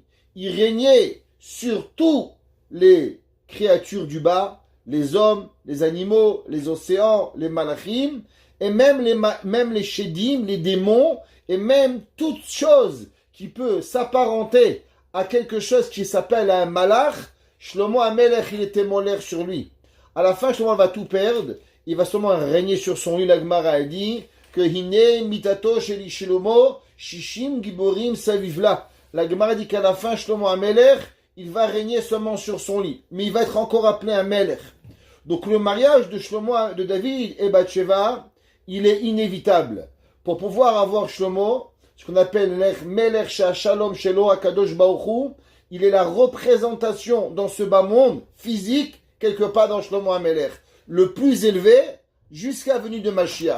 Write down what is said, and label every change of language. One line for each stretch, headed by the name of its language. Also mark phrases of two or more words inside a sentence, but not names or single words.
French: Il régnait sur tous les créatures du bas, les hommes, les animaux, les océans, les malachim, et même les shedim, les démons, et même toute chose qui peut s'apparenter à quelque chose qui s'appelle un malach. Shlomo Amelech, il était molech sur lui. À la fin, Shlomo va tout perdre. Il va seulement régner sur son lit. La Gemara a dit que
Hebrew: הנה מיטתו שלי שלמה שישים גיבורים סביבלה.
French: La Gemara dit qu'à la fin, Shlomo Amelech, il va régner seulement sur son lit. Mais il va être encore appelé un Melech. Donc le mariage de David et Bathsheba, il est inévitable. Pour pouvoir avoir Shlomo, ce qu'on appelle
Hebrew: Melech Shalom Shelo Akadosh Baruch Hu,
French: il est la représentation dans ce bas monde physique, quelque part dans Shlomo HaMelech, le plus élevé jusqu'à la venue de Mashiach.